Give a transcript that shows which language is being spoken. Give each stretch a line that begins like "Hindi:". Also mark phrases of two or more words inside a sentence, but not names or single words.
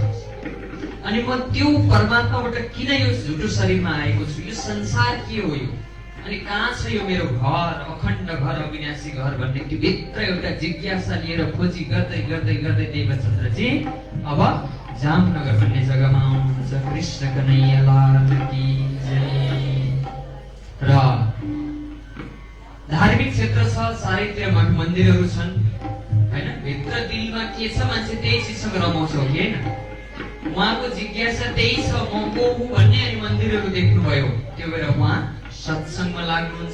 Nepali: अनि म त्यो परमात्माबाट किन यो झुटो शरीरमा आएको छु? यो संसार के हो यो? अनि कहाँ छ यो मेरो घर, अखण्ड घर, अविनाशी घर भन्ने त्यो भित्र एउटा जिज्ञासा लिएर खोजी गर्दै गर्दै गर्दै देवचन्द्रजी अब जामनगर भन्ने जग्गामा आउनुहुन्छ।
Hindi: कृष्ण कन्हैया लाल की जय।
Nepali: र धार्मिक क्षेत्र छ, चारैतिर मठ मन्दिरहरू छन् हैन। भित्र दिलमा के छ मान्छे त्यही चिजसँग रमाउँछ हो कि हैन? उहाँको जिज्ञासा त्यही छ, म को हुँ भन्ने। अनि मन्दिरहरू देख्नुभयो, त्यो भएर उहाँ सत्सङ्गमा लाग्नुहुन्छ।